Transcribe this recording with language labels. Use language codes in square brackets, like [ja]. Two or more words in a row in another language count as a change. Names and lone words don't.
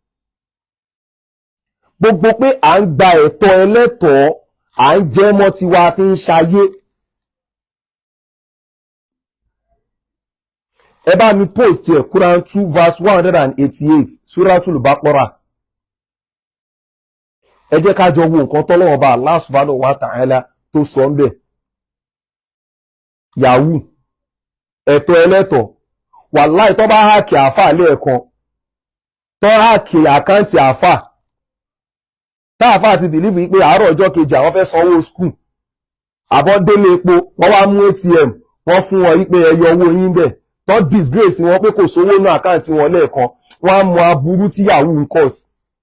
[yo] Gbogbo pé à ń gba ẹ̀tọ́ ẹlẹ́tọ̀ọ́ à ń jẹ́ mọ́ tiwa fi ń ṣayé. Ẹ bá mi post ẹ̀ Quran 2 verse 188 Suratul Baqara. Ẹ jẹ́ ká jọ wo nǹkan tọ́lọ́run Ọba [ar] الله سبحانه وتعالى [yo] tó sọ ń bẹ̀. Yahoo ẹ̀tọ́ ẹlẹ́tọ̀ọ́ wàláhì tó bá háàkì àfà lẹ́ẹ̀kan tó háàkì àkáǹtì àfà táàfà ti bìlífù wípé àárọ̀ ọjọ́ kejì àwọn fẹ́ sanwó skul àbọ̀ délé epo wọ́n wá mú ATM wọ́n fún wọn wípé ẹ yọ owó yín bẹ̀ tó disgrace wọn pé kò sówó ní àkáǹtì wọn lẹ́ẹ̀kan wọ́n á mọ aburú tí Yahoo ń kọ̀ sí.